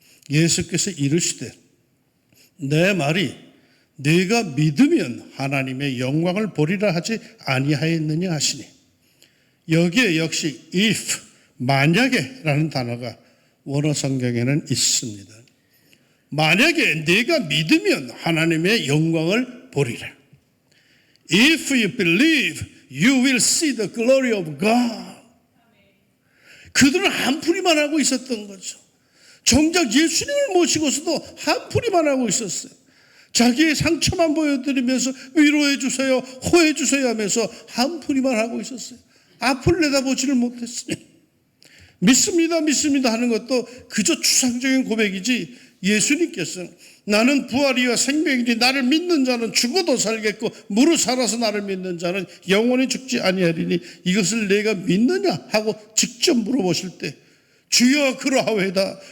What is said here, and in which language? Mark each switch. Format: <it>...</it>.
<ko>예수께서 이르시되 내 말이 네가 믿으면 하나님의 영광을 보리라 하지 아니하였느냐 하시니 여기에 역시 if 만약에 라는 단어가 원어 성경에는 있습니다. 만약에 네가 믿으면 하나님의 영광을 보리라.</ko> <en>If you believe, you will see the glory of God.</en> <ko>그들은 한풀이만 하고 있었던 거죠. 정작 예수님을 모시고서도 한풀이만 하고 있었어요. 자기의 상처만 보여드리면서 위로해 주세요, 호해 주세요 하면서 한풀이만 하고 있었어요. 앞을 내다보지를 못했어요. 믿습니다, 믿습니다 하는 것도 그저 추상적인 고백이지, 예수님께서 나는 부활이와 생명이니 나를 믿는 자는 죽어도 살겠고 무릇 살아서 나를 믿는 자는 영원히 죽지 아니하리니 이것을 내가 믿느냐 하고 직접 물어보실 때 주여 그러하오이다.</ko>